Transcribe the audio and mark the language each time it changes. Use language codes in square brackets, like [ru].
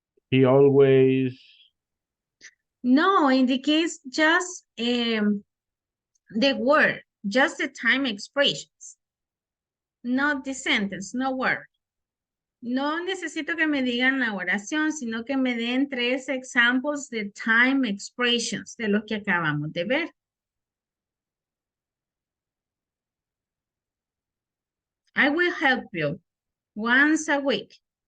[en] He always, No, indicates just the word, just the time expressions. Not the sentence, no word. [es] No necesito que me digan la oración, sino que me den 3 examples de time expressions de los que acabamos de ver. [en] I will help you once a week.